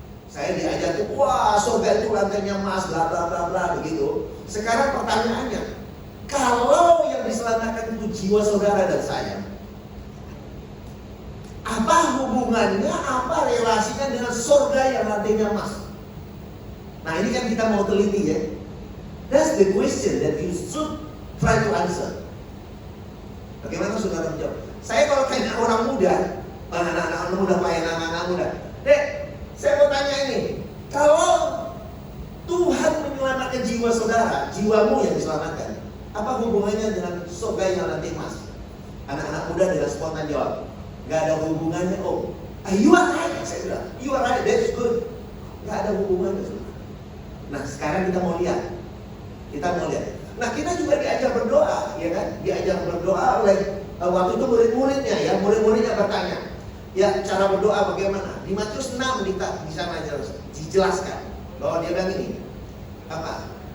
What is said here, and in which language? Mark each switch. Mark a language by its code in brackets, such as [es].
[id] Saya diajar tuh, wah surga itu lantainya emas, bla bla bla bla begitu. Sekarang pertanyaannya, kalau yang diselamatkan itu jiwa saudara dan saya, apa hubungannya, apa relasinya dengan surga yang lantainya emas? Nah ini kan kita mau teliti ya. [en] That's the question that you should try to answer. [id] Bagaimana saudara menjawab? Saya kalau tanya orang muda, anak-anak muda, pelayan anak-anak muda, Dek, saya mau tanya ini, kalau Tuhan menyelamatkan jiwa saudara, jiwamu yang diselamatkan, apa hubungannya dengan surga yang nanti emas? Anak-anak muda dengan spontan jawab, gak ada hubungannya om. [en] You are right, [id] saya bilang, [en] you are right, that's good. [id] Gak ada hubungannya saudara. Nah sekarang kita mau lihat. Nah kita juga diajar berdoa, ya kan? Diajar berdoa oleh waktu itu murid-muridnya ya, murid-muridnya bertanya, ya cara berdoa bagaimana? Di Matius 6 di sana dijelaskan bahwa dia bilang ini, apa?